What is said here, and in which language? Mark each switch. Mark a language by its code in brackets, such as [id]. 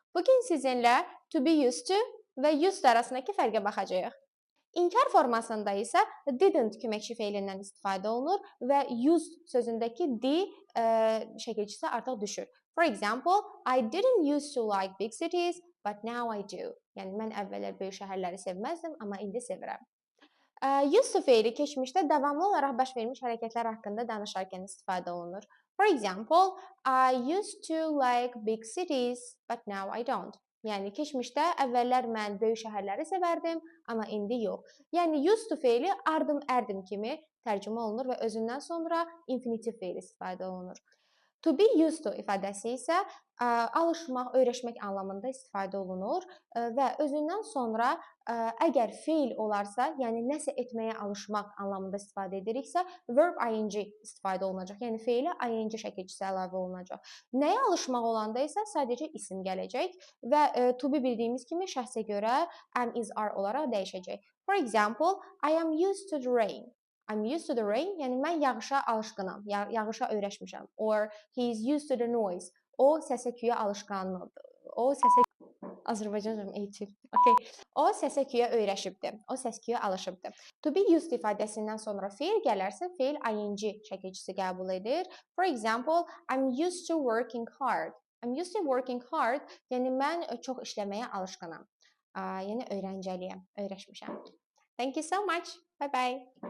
[az] Bugün sizinle to be used to və used arasındakı fərqə baxacağıq. İnkar formasında isə didn't köməkçi feilindən istifadə olunur və used sözündəki d şəkilçisi artıq düşür. [en] For example, I didn't used to like big cities, but now I do. [az] Yəni mən əvvəllər böyük şəhərləri sevməzdim, amma indi sevirəm. Used to feili keçmişdə davamlı olaraq baş vermiş hərəkətlər haqqında danışarkən istifadə olunur. [en] For example, I used to like big cities, but now I don't. [az] Yəni keçmişdə əvvəllər mən böyük şəhərləri sevərdim, amma indi yox. Yəni used to feili ardım ərdim kimi tərcümə olunur və özündən sonra infinitiv feil istifadə olunur. To be used to ifadəsi isə alışmaq, öyrəşmək anlamında istifadə olunur və özündən sonra əgər feil olarsa, yəni nəsə etməyə alışmaq anlamında istifadə ediriksə, verb ing istifadə olunacaq. Yəni feili ing şəkilçisi əlavə olunacaq. Nəyə alışmaq olanda isə sadəcə isim gələcək və to be bildiyimiz kimi şəxsə görə am, is, are olaraq dəyişəcək. [en] For example, I am used to the rain. I'm used to the rain, [az] yəni mən yağışa alışqınam, yağışa öyrəşmişəm. [en] Or he is used to the noise. [az] O səs-küyə alışqanlıdır. O səsə Azərbaycanca eğitim. Okay. O səs-küyə öyrəşibdir. O səs-küyə alışıbdır. To be used ifadəsindən sonra feil gələrsə, feil ing şəkilçisi qəbul edir. [en] For example, I'm used to working hard. I'm used to working hard, [az] yəni mən çox işləməyə alışqınam. Yəni öyrəncəliyəm, öyrəşmişəm. [en] Thank you so much. Bye bye.